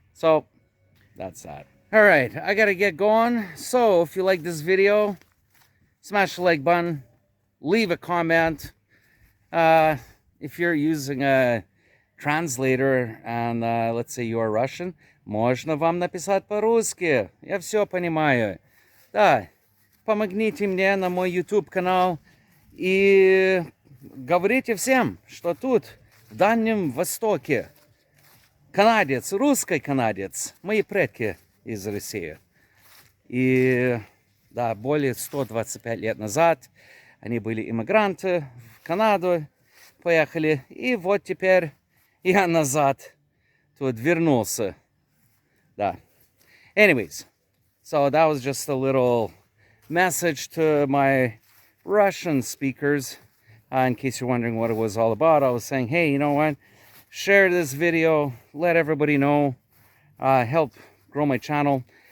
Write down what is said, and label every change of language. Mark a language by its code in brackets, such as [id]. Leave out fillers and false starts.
[en] So, that's that. All right, I got to get going. So, if you like this video, smash the like button, leave a comment. If you're using a translator and, let's say you are Russian, [ru] можно вам написать по-русски. Я все понимаю. Да, помогите мне на мой YouTube канал и говорите всем, что тут, в Дальнем Востоке, канадец, русский канадец, мои предки из России. И, да, более 125 лет назад они были иммигранты в Канаду, поехали, и вот теперь я назад тут вернулся. Да. [en] Anyways, so that was just a little message to my Russian speakers. In case you're wondering what it was all about, I was saying, hey, you know what? Share this video, let everybody know, help grow my channel.